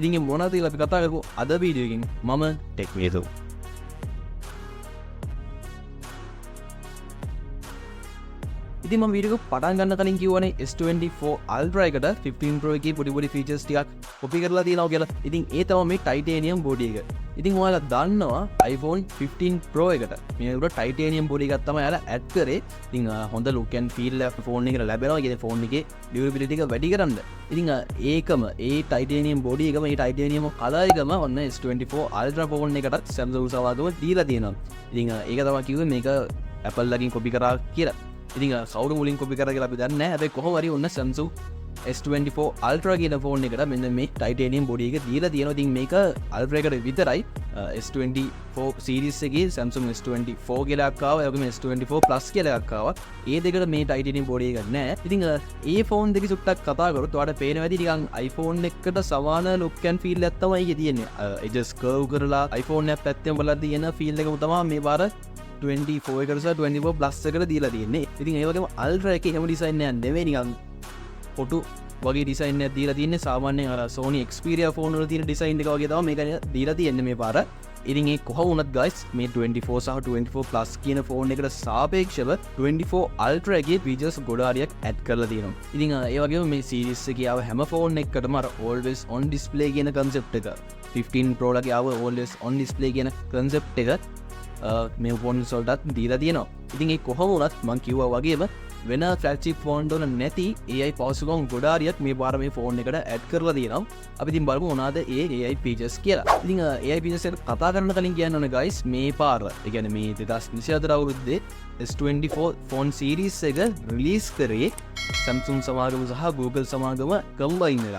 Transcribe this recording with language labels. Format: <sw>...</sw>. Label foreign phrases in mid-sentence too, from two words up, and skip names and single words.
<si>ඉතින් මොනවද කියලා අපි කතා කරමු අද වීඩියෝ එකෙන්. මම ටෙක් වේදෝ. ඉතින් මම වීඩියෝ එක පටන් ගන්න කලින් කිව්වනේ S24 Ultra එකට 15 Pro එකේ පොඩි features ටිකක් කොපි කරලා තියෙනවා කියලා. ඉතින් ඒ තමයි මේ</si> <en>titanium body</en> <si>එක. ඉතින් ඔයාලා දන්නවා iPhone 15 Pro එකට මේ උඩ</si> <en>titanium body</en> <si>එකක් තමයි යාලා ඇඩ් කරේ. ඉතින් හොඳ</si> <en>look and feel</en> <si>එක ෆෝන් එකට ලැබෙනවා. ඒ ෆෝන් එකේ durability එක වැඩි කරන්න. ඉතින් ඒකම ඒ</si> <en>titanium body</en> <si>එකම ඒ</si> <en>titanium color</en> <si>එකම ඔන්න S24 Ultra ෆෝන් එකටත් Samsung සමාගම දීලා තියෙනවා. ඉතින් ඒක තමයි කිව්වේ මේක Apple ලගින් කොපි කරා කියලා. ඉතින් කවුරු මුලින් කොපි කරා කියලා අපි දන්නේ නැහැ. හැබැයි කොහොම හරි ඔන්න Samsung S24 Ultra කියන ෆෝන් එකට මෙන්න මේ</si> <en>titanium body</en> <si>එක දීලා තියෙනවා. ඉතින් මේක Ultra එකට විතරයි. S24 series එකේ Samsung S24 කියලා එකක් ආවා. ඒ වගේම S24 Plus කියලා එකක් ආවා. ඒ දෙකට මේ</si> <en>titanium body</en> <si>එක නැහැ. ඉතින් ඒ ෆෝන් දෙක සුට්ටක් කතා කරොත් ඔයාලට පේනවා ඇති නිකන් iPhone එකකට සමාන</si> <en>look and feel</en> <si>එකක් තමයි ඒකේ තියෙන්නේ.</si> <en>edges curve</en> <si>කරලා iPhone එක පැත්තෙන් බලලා තියෙන feel එකම තමයි මේ පාර 24 එකට සහ 24 Plus එකට දීලා තියෙන්නේ. ඉතින් ඒ වගේම Ultra එකේ හැම ඩිසයින් එකක් නෙවෙයි නිකන් ෆොටු වගේ ඩිසයින් එකක් දීලා තියෙන්නේ. සාමාන්‍යයෙන් අර Sony Xperia ෆෝන් වල තියෙන ඩිසයින් එක වගේ තමයි මේක දීලා තියෙන්නේ මේ පාර. ඉතින් ඒ කොහොම වුණත් guys මේ 24 සහ 24 Plus කියන ෆෝන් එකට සාපේක්ෂව 24 Ultra එකේ features ගොඩාරියක් ඇඩ් කරලා තියෙනවා. ඉතින් ඒ වගේම මේ series එකේ ආව හැම ෆෝන් එකකටම අර</si> <en>always on display</en> <si>කියන concept එක 15 Pro ලගේ ආව</si> <en>always on display</en> <si>කියන concept එක මේ ෆෝන් වලටත් දීලා තියෙනවා. ඉතින් ඒ කොහොම වුණත් මම කිව්වා වගේම වෙන flagship ෆෝන් වල නැති AI පවසුකම් ගොඩාරියක් මේ පාර මේ ෆෝන් එකට ඇඩ් කරලා තියෙනවා. අපි ඉතින් බලමු මොනවාද ඒ</si> <en>AI features</en> <si>කියලා. ඉතින්</si> <en>AI features</en> <si>එක කතා කරන්න කලින් කියන්න ඕනේ guys මේ පාර ඒ කියන්නේ මේ 2024 අවුරුද්දේ S24 ෆෝන් series එක රිලීස් කරේ Samsung සමාගම සහ Google සමාගම කම්බයින් වෙලා.</si>